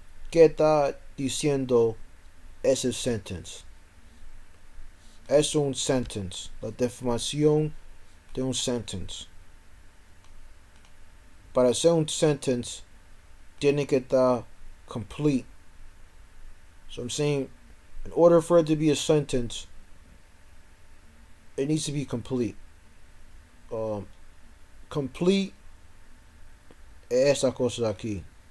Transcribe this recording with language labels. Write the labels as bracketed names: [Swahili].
[Spanish] ¿Qué está diciendo ese sentence? Es un sentence. La definición de un sentence. Para ser un sentence, tiene que estar complete. [English] So I'm saying, in order for it to be a sentence, it needs to be complete. [Spanish] Complete es esa cosa aquí.